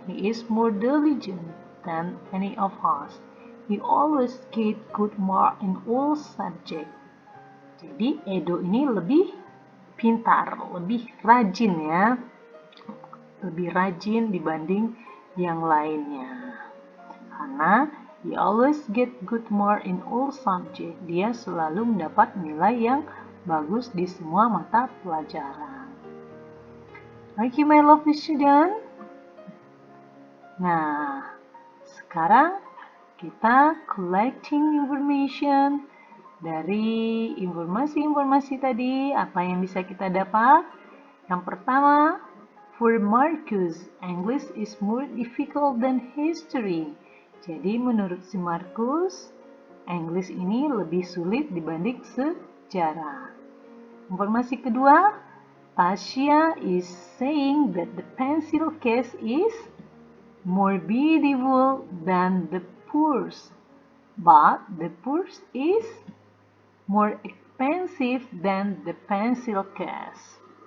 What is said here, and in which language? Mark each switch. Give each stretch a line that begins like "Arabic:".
English: He is more diligent than any of us. He always get good mark in all subject.
Indonesian: Jadi Edo ini lebih pintar, lebih rajin ya. Lebih rajin dibanding yang lainnya.
English: Karena he always get good mark in all subject.
Indonesian: Dia selalu mendapat nilai yang bagus di semua mata pelajaran.
English: Okay, my lovely student.
Indonesian: Nah, sekarang kita
English: collecting information.
Indonesian: Dari informasi-informasi tadi, apa yang bisa kita dapat? Yang pertama,
English: for Marcus, English is more difficult than history.
Indonesian: Jadi menurut si Marcus, English ini lebih sulit dibanding sejarah. Informasi kedua,
English: Tasya is saying that the pencil case is more beautiful than the purse, but the purse is more expensive than the pencil case.